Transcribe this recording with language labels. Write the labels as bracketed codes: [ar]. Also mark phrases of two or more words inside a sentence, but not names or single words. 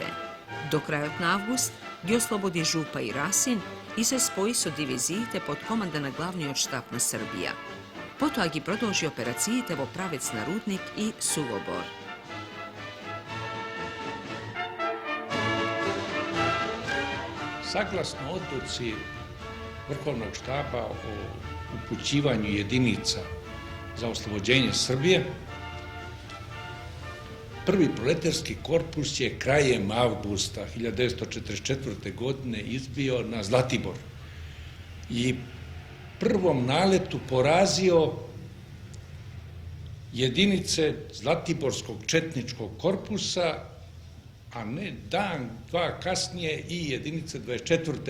[mk] До крајот на август ги ослободи Жупа и Расин и се спои со дивизиите под команда на главниот штаб на Србија. Потоа ги продолжи операциите во правец на Рудник и Сувобор. [sr] Saglасно odluci Vrhovnog štaba o upućivanju jedinica za oslobođenje Srbije, prvi proletarski korpus je krajem avgusta 1944. godine izbio na Zlatibor i prvom naletu porazio jedinice Zlatiborskog četničkog korpusa, a ne dan, dva kasnije i jedinice 24.